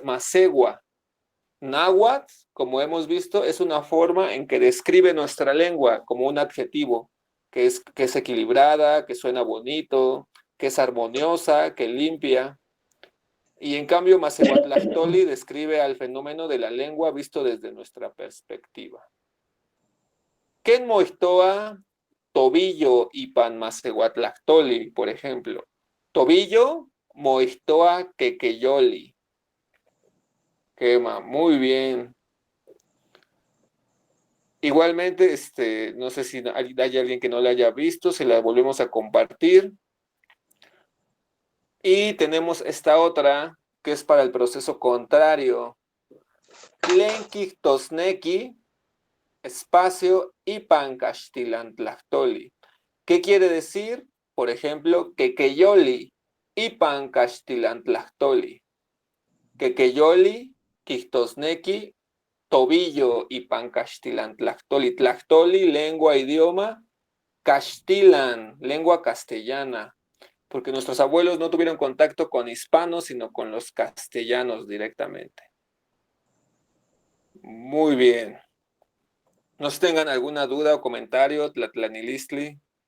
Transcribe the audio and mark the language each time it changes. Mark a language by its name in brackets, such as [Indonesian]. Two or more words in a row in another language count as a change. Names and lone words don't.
[Spanish] Macegua, náhuatl, como hemos visto, es una forma en que describe nuestra lengua como un adjetivo, que es equilibrada, que suena bonito, que es armoniosa, que limpia. Y en cambio, Macehuatlactoli describe al fenómeno de la lengua visto desde nuestra perspectiva. [Nahuatl languages] Ken moixtoa, tobillo y pan Macehuatlactoli, por ejemplo. Tobillo, moixtoa quequeyoli. [Spanish] Quema, muy bien. Igualmente, no sé si hay alguien que no la haya visto, se la volvemos a compartir. Y tenemos esta otra, que es para el proceso contrario. [Nahuatl languages] Tlenki tosneki, espacio, Ipan Caxtilantlactoli. ¿Qué quiere decir? Por ejemplo, quequeyoli, Ipan Caxtilantlactoli. Quequeyoli, quistosneki, tobillo, Ipan Caxtilantlactoli. Tlactoli, [Spanish] lengua, idioma. Caxtilan, lengua castellana. Porque nuestros abuelos no tuvieron contacto con hispanos, sino con los castellanos directamente. Muy bien. ¿No sé si tengan alguna duda o comentario, Tlatlanilistli?